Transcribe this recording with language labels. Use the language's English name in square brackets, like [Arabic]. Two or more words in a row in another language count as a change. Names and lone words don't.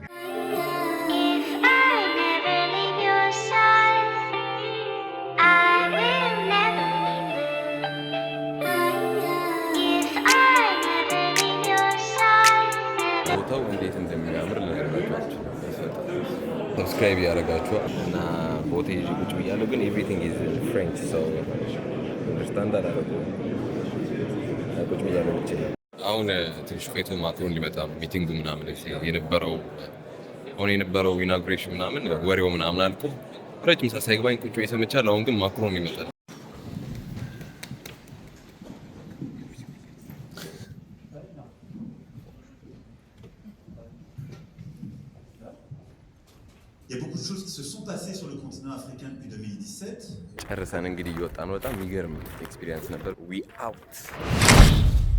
[Amharic] ቦታው እንዴት እንደሚያምር ለነገራችሁ ሰብስክራይብ ያደርጋችሁ እና ቦቴ ይዤ ቁጭ ብያለሁ ግን [English] everything is French so understand [Amharic] አደረገው ቁጭ ብያለሁ ብቻ አሁን ትንሽ ፌቶ ማክሮን ሊመጣ ሚቲንጉ ምናምን የነበረው ኢናጉሬሽን ምናምን ወሬው ምናምን አልቆ ረጅም ሰዓት ሳይገባኝ ቁጭ ብዬ ሰምቻለሁ አሁን ግን ማክሮን ይመጣል [French] Il y a beaucoup de choses qui se sont passées sur le continent africain depuis 2017. [Amharic] ጨርሰን እንግዲህ እየወጣን በጣም የሚገርም ኤክስፒሪየንስ ነበር [English] we out